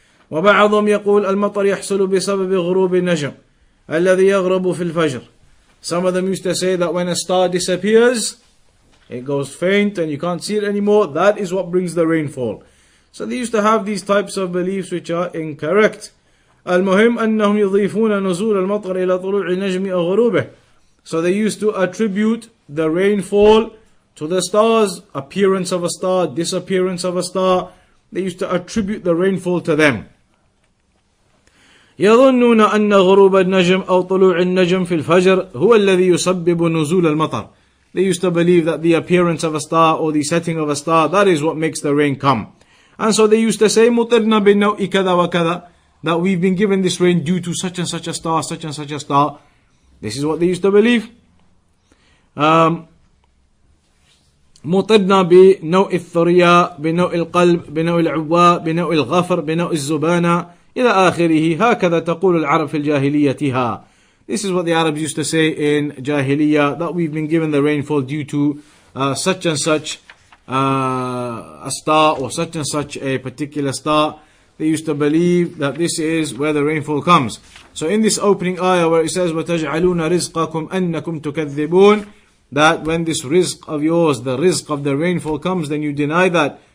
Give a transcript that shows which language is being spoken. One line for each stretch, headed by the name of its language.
Arabic: وَبَعْضُهُمْ يَقُولُ الْمَطَرْ يَحْصُلُ بِسَبَبِ غُرُوبِ النَّجْمِ الَّذِي يَغْرَبُ فِي الْفَجْرِ.
English: Some of them used to say that when a star disappears, it goes faint and you can't see it anymore, that is what brings the rainfall. So they used to have these types of beliefs which are incorrect.
Arabic: المهم أنهم يضيفون نزول المطر إلى طلوع النجم أو غروبه.
English: So they used to attribute the rainfall to the stars, appearance of a star, disappearance of a star. They used to attribute the rainfall to them.
Arabic: يظنون أن غروب النجم أو طلوع النجم في الفجر هو الذي يسبب نزول المطر.
English: They used to believe that the appearance of a star or the setting of a star, that is what makes the rain come. And so they used to say
Arabic: مطرنا بالنوء كذا وكذا,
English: that we've been given this rain due to such and such a star, such and such a star. This is what they used to believe.
Arabic: مطرنا بنوء الثريا بنوء القلب بنوء العواء بنوء الغفر بنوء الزبانة إلى آخره. هكذا تقول العرب في الجاهليتها.
English: This is what the Arabs used to say in Jahiliyyah, that we've been given the rainfall due to such and such a star or such and such a particular star, they used to believe that this is where the rainfall comes. So in this opening ayah where it says
Arabic: وَتَجْعَلُونَ رِزْقَكُمْ أَنَّكُمْ تُكَذِّبُونَ,
English: that when this rizq of yours, the rizq of the rainfall comes, then you deny that.